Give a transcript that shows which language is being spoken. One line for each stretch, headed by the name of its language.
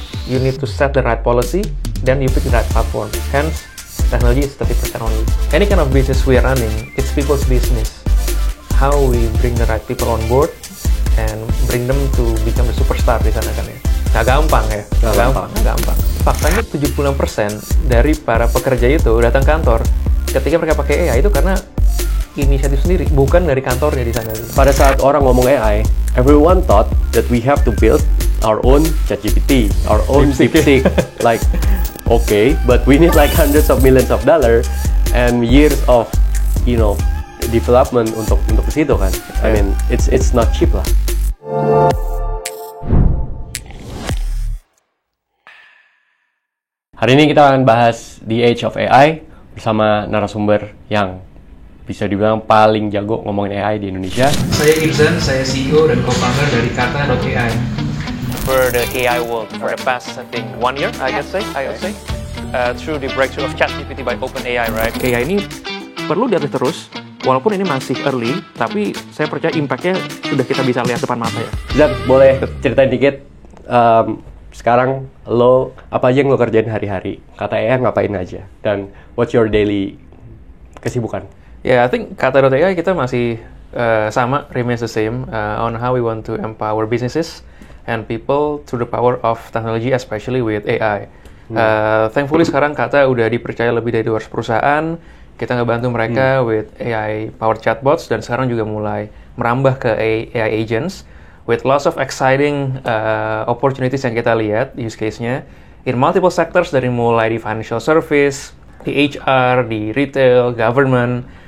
English: You need to set the right policy. Then you pick the right platform. Hence, technology is 30% only. Any kind of business we are running, it's people's business. How we bring the right people on board and bring them to become the superstar
Indonesian: di sana kan ya. Nggak gampang ya. Nggak gampang. Faktanya 76% dari para pekerja itu datang kantor ketika mereka pakai AI itu karena inisiatif sendiri, bukan dari kantornya di sana. Pada saat orang ngomong AI,
English: everyone thought that we have to build our own ChatGPT, our own DeepSeek. Like, okay, but we need like hundreds of millions of dollars and years of, development
Indonesian: untuk ke situ kan.
English: I mean, it's not cheap lah.
Indonesian: Hari ini kita akan bahas The Age of AI bersama narasumber yang bisa dibilang paling jago ngomongin AI di Indonesia. Saya Irzan, saya CEO dan co-founder dari Kata.ai.
English: For the AI world, for the past, I think, 1 year, I would say, through the breakthrough of ChatGPT by OpenAI, right?
Indonesian: AI ini perlu diupdate terus, walaupun ini masih early, tapi saya percaya impact-nya sudah kita bisa lihat depan mata ya. Zak, boleh ceritain dikit, sekarang apa aja yang lo kerjain hari-hari? Kata AI ngapain aja?
English: Dan what's your daily kesibukan? Yeah, I think
Indonesian: Kata.ai kita masih sama,
English: remains the same on how we want to empower businesses and people through the power of technology, especially with AI.
Indonesian: Thankfully sekarang Kata udah dipercaya lebih dari 200 perusahaan. Kita ngebantu mereka
English: with AI powered chatbots
Indonesian: dan sekarang juga mulai merambah ke AI agents
English: with lots of exciting opportunities
Indonesian: yang kita lihat use case-nya
English: in multiple sectors,
Indonesian: dari mulai di financial service, di HR, di retail, government.